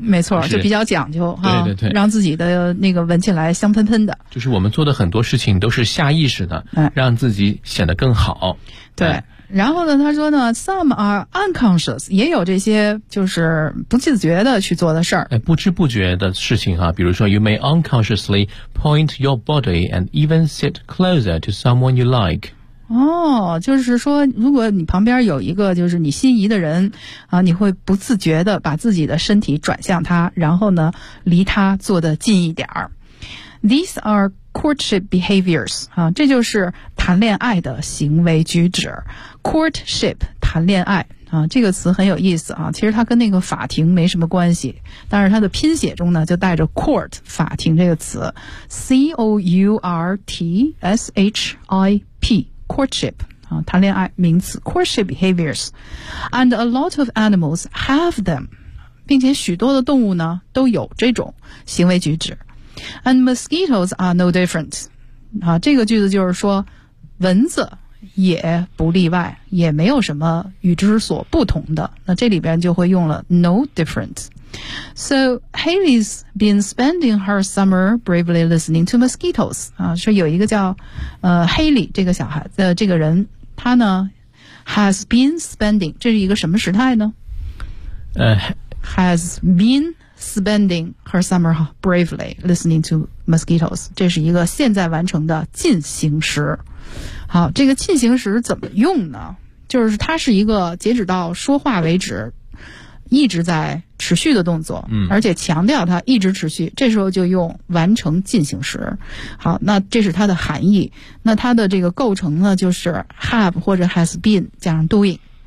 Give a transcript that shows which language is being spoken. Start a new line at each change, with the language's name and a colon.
Chinese: 没错，就比较讲究哈，对对对，让自己的那个闻起来香喷喷的，就是我们做的很多事情都是下意识的，让自己显得更好，对。然后呢，他说呢 ，
English: some are unconscious，
Chinese: 也有这些就是不自觉的去做的事儿，哎，不知不觉的事情哈，比如说
English: ，you may unconsciously point your body and even sit closer to someone you like。
Chinese: 哦，就是说，如果你旁边有一个就是你心仪的人啊，你会不自觉的把自己的身体转向他，然后呢，离他坐得近一点儿。
English: These are courtship behaviors
Chinese: 啊，这就是谈恋爱的行为举止。 Courtship 谈恋爱啊，这个词很有意思啊，其实它跟那个法庭没什么关系，但是它的拼写中呢就带着 court 法庭这个词 ，courtship courtship 啊，谈恋爱名词
English: courtship behaviors， and a lot of animals have them，
Chinese: 并且许多的动物呢都有这种行为举止。
English: And mosquitoes are no different.
Chinese: 啊，这个句子就是说，蚊子也不例外，也没有什么与之所不同的。那这里边就会用了 no different.
English: So Haley's been spending her summer bravely listening to mosquitoes.
Chinese: 啊，说有一个叫Haley 这个小孩的这个人，他呢
English: has been spending，
Chinese: 这是一个什么时态呢？
English: Has been spending her summer bravely listening to mosquitoes，
Chinese: 这是一个现在完成的进行时。好，这个进行时怎么用呢？就是它是一个截止到说话为止一直在持续的动作，而且强调它一直持续，这时候就用完成进行时。好，那这是它的含义。那它的这个构成呢，就是 have 或者 has been 加上 doing。